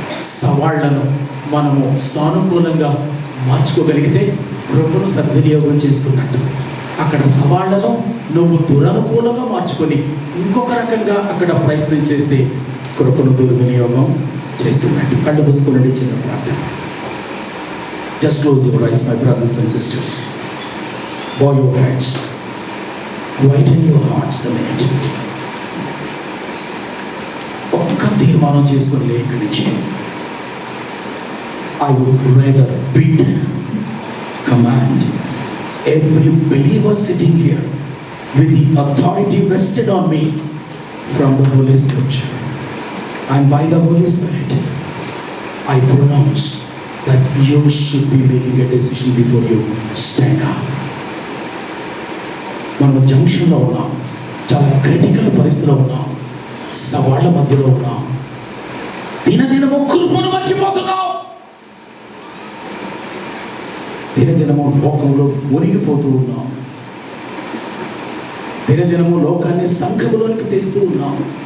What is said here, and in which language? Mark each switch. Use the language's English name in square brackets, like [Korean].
[Telugu] సవాళ్లను మనము సానుకూలంగా మార్చుకోగలిగితే కృపను సద్వినియోగం చేసుకున్నట్టు. అక్కడ సవాళ్లను నువ్వు దురనుకూలంగా మార్చుకొని ఇంకొక రకంగా అక్కడ ప్రయత్నం చేస్తే కృపను దుర్వినియోగం చేస్తున్నట్టు. కళ్ళు మూసుకుని చిన్న ప్రార్థన. [English] Just close your eyes, my brothers and sisters. Bow your heads. Quieten your hearts a minute. ఒక్క తీర్మానం చేసుకుని లేఖ నుంచి I would rather bid, command every believer sitting here with the authority vested on me from the Holy Scripture and by the Holy Spirit, I pronounce that you should be making a decision before you stand up. [Telugu] మనం జంక్షన్లో ఉన్నాం, చాలా critical పరిస్థితిలో ఉన్నాం, సవాళ్ళ మధ్యలో ఉన్నాం, దినదినము కృపను మర్చిపోతున్నాం, దినదినము లోకంలో మునిగిపోతూ ఉన్నాం, దినదినము లోకాన్ని సంఘములోనికి తెస్తూ ఉన్నాం.